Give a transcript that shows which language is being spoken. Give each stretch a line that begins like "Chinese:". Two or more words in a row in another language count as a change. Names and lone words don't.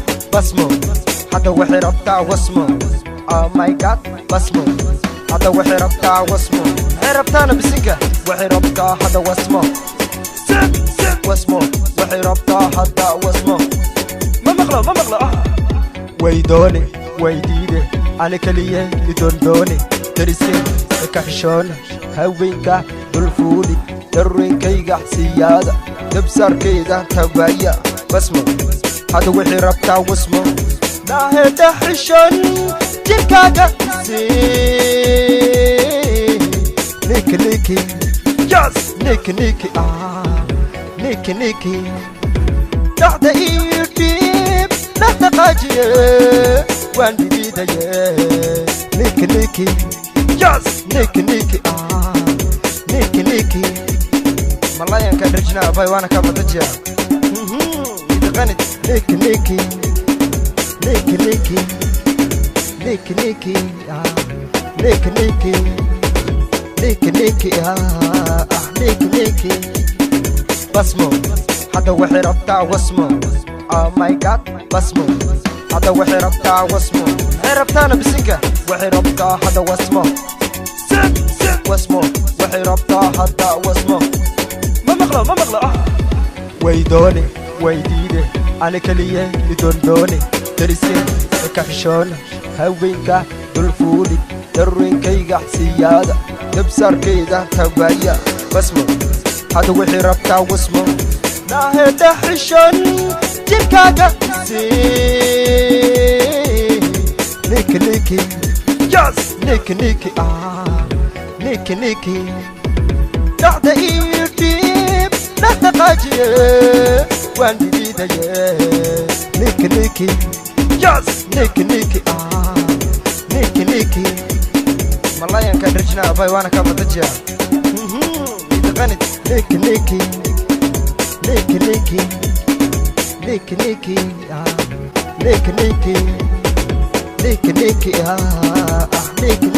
Somali: wasmo hada waxay rabtaa wasmo
English: oh my god
Somali: wasmo hada waxay rabtaa wasmo waxay rabtaana bisinka waxay rabtaa hada wasmo wasmo waxay rabtaa hada wasmo ma maqlo waydoone waydiide ana kaliya idondoone darisay ka xishoona haweenka dulfuuli dareenkayga siyaada dabsarkeeda tabaya wasmo hada waxay rabtaa wasmo naaheda xishon jirkaaga niki yes niki niki dacda iyo dhiib naqaqaajiye waan diidaye niki yes niki malayanka rajna bay wana ka badajiya idqanid niki wasmo hada waxay rabtaa wasmo oh
English: my god
Somali: wasmo hada waxay rabtaa wasmo waxay rabtaana bisinka waxay rabtaa hada wasmo wasmo waxay rabtaa hada wasmo ma maqlo waydoone waydiide ana kaliya idondoone darisay ka xishoona haweenka dulfuuli dareenkayga siyaada dabsarkeeda tabaya wasmo hada waxay rabtaa wasmo naaheda xishon jirkaaga niki yes niki dacda iyo dhiib naqaqaajiye waan diidaye niki yes niki malayanka rajna bay wana ka badajiya idqanid niki niki